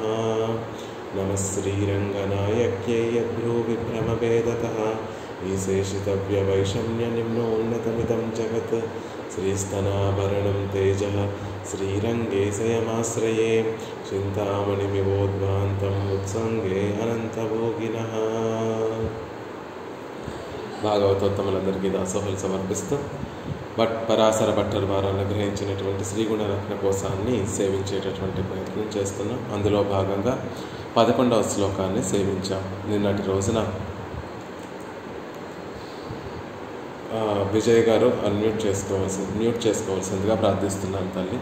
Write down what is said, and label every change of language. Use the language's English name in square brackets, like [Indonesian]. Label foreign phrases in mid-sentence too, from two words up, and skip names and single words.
[Sanskrit] नमः श्रीरङ्गनायक्यै यद्भ्रूविभ्रमभेदतः विशेषितव्यवैषम्यनिम्नोन्नतमिदं जगत् श्रीस्तनाभरणं तेजः श्रीरङ्गेशयमाश्रये चिन्तामणिमिवोद्भान्तम् उत्सङ्गे अनन्तभोगिनः। [Telugu] భాగవతోత్తములందరికీ దాసోహులు సమర్పిస్తూ పరాశర భట్టర్ వారు అనుగ్రహించినటువంటి శ్రీగుణరత్న కోశాన్ని సేవించేటటువంటి ప్రయత్నం చేస్తున్నాం. అందులో భాగంగా 11వ శ్లోకాన్ని సేవించాం. నిన్నటి రోజున విజయ్ గారు మ్యూట్ చేసుకోవాల్సిందిగా ప్రార్థిస్తున్నాను తల్లి.